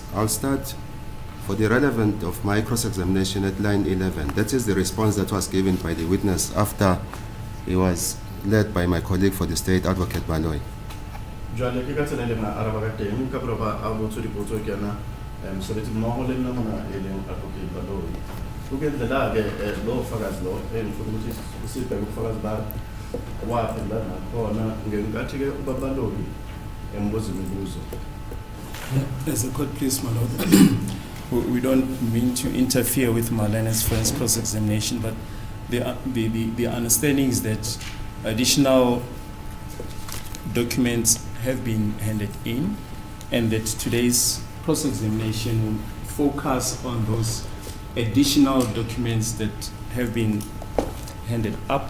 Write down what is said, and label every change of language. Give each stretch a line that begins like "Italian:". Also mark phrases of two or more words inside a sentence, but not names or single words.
English: I'll start for the relevant of my cross-examination at line 11. That is the response that was given by the witness after he was led by my colleague for the state, Advocate Baloy.
Southern Sotho: Jwale ke ka tsela le na araba ka teng ka proba a botso dipotso ke yana mosebetsi mmoho le nna mona e leng Advocate Baloy.
Zulu: Ukendlela-ke lo fakazi lo ngifuna ukuthi sibheke ubufakazi ba waphendula nakhona ngenkathi-ke ubaba Baloy embuza imibuzo.
English: As a court, please, my lord. We don't mean to interfere with Marlena's friend's cross-examination, but the understanding is that additional documents have been handed in, and that today's cross-examination will focus on those additional documents that have been handed up.